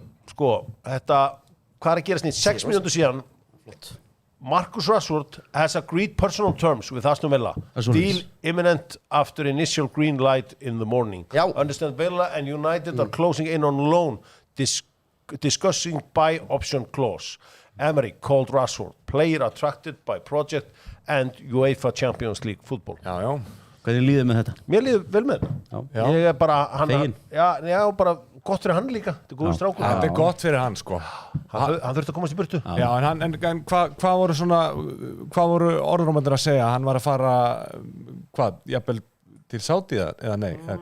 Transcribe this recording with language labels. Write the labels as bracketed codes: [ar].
[is] Sko, þetta, hvað er að gerast nýtt? 6 mínútur síðan. [en] Marcus Rashford has agreed personal terms with Aston Villa. That's what it Deal is. imminent after initial green light in the morning. [is] Já. [en] Understand Villa and United are closing in on loan, discussing buy option clause. Emery called Rashford player attracted by project and UEFA Champions League football. [is] Já, já. Hvernig líður með þetta? Mér líður vel með þetta. Já. Ég er bara Feginn. já, bara gott fyrir hann líka. Þetta er góður strákur. Þetta er gott fyrir hann, sko. Hann þurfti að komast í burtu. Já, en hvað voru svona, hvað voru orðrómandir að segja? Hann var að fara, jafnvel til Saudi eða nei?